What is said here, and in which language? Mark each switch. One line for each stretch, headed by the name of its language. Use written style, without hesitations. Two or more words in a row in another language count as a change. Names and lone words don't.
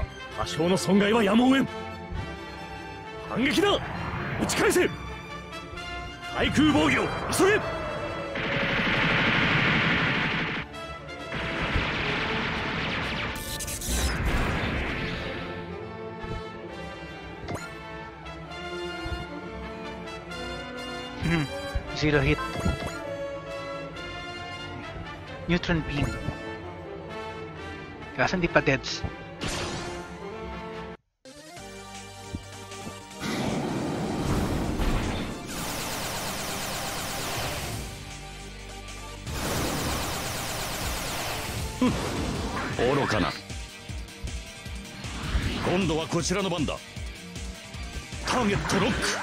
Japanese: 多少の損害はやむを得ん。反撃だ。打ち返せ。対空防御急げ。
English: Zero hit. Neutron beam.
Filipino: Kaso hindi pa deads.
Japanese: 愚かな。今度はこちらの番だ。ターゲットロック。